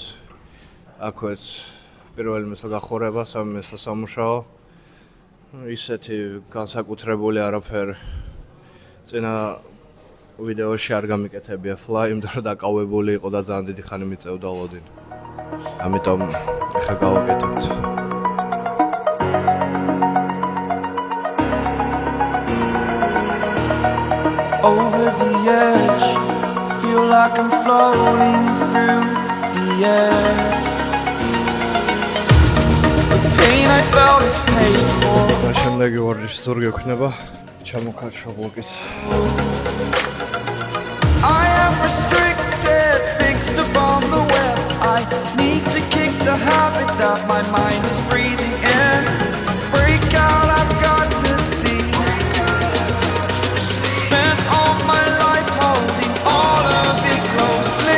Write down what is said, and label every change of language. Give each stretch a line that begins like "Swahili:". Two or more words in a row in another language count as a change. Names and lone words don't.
Georgian: აქვეც პირველი მესა გახურება, სამი მესა სამუშაო. ისეთი განსაკუთრებული არაფერი წინა ვიდეოში არ გამიკეთებია fly, იმიტომ რომ დაკავებული იყო და ძალიან დიდი ხანი მიწევდა ლოდინი. ამიტომ ახლა გავაკეთებთ.
English: Over the edge, feel like I'm floating through the air. The pain I felt is paid for.
Georgian: შემდეგი ვარჯიში ზურგი ექნება, ჩამოქარშვა ბლოკის.
English: I am restricted, fixed upon the web. I need to kick the habit that my mind is breathing in. Break out, I've got to see. Spent all my life holding all of it closely.